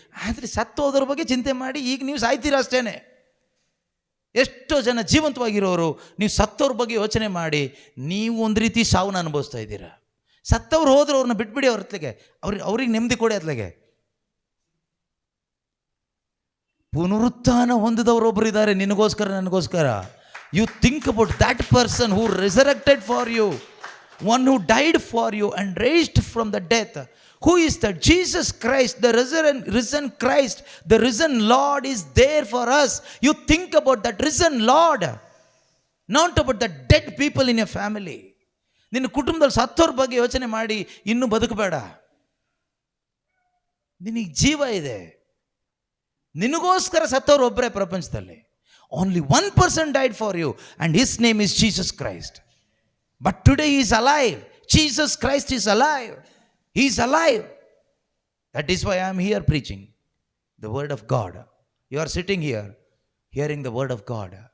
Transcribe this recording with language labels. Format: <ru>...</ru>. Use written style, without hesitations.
<kn>ಆದರೆ ಸತ್ತು ಹೋದ್ರ ಬಗ್ಗೆ ಚಿಂತೆ ಮಾಡಿ ಈಗ ನೀವು ಸಾಯ್ತೀರಾ ಅಷ್ಟೇ. ಎಷ್ಟೋ ಜನ ಜೀವಂತವಾಗಿರೋರು, ನೀವು ಸತ್ತವ್ರ ಬಗ್ಗೆ ಯೋಚನೆ ಮಾಡಿ ನೀವು ಒಂದು ರೀತಿ ಸಾವನ್ನ ಅನುಭವಿಸ್ತಾ ಇದ್ದೀರಾ. ಸತ್ತವ್ರು ಹೋದ್ರೆ ಅವ್ರನ್ನ ಬಿಟ್ಬಿಡಿ, ಅವ್ರ ಹತ್ಲೆಗೆ ಅವ್ರಿಗೆ ನೆಮ್ಮದಿ ಕೊಡಿ. ಅತ್ಲೆಗೆ ಪುನರುತ್ಥಾನ ಹೊಂದಿದವರೊಬ್ಬರು ಇದ್ದಾರೆ ನಿನಗೋಸ್ಕರ, ನನಗೋಸ್ಕರ.</kn> <en>You think about that person who resurrected for you, one who died for you and raised from the death. Who is that? Jesus Christ, the risen Christ, the risen Lord is there for us. You think about that risen Lord, not about the dead people in your family.</en> <kn>ನಿನ್ನ ಕುಟುಂಬದಲ್ಲಿ ಸತ್ತೋರ ಬಗ್ಗೆ ಯೋಚನೆ ಮಾಡಿ ಇನ್ನೂ ಬದುಕಬೇಡ. ನಿನಗೆ ಜೀವ ಇದೆ, ನಿನಗೋಸ್ಕರ ಸತ್ತೋರು ಒಬ್ಬರೇ ಪ್ರಪಂಚದಲ್ಲಿ.</kn> <en>Only one person died for you and his name is Jesus Christ. But today he is alive. Jesus Christ is alive. He is alive. That is why I am here preaching the word of God. You are sitting here hearing the word of God.</en>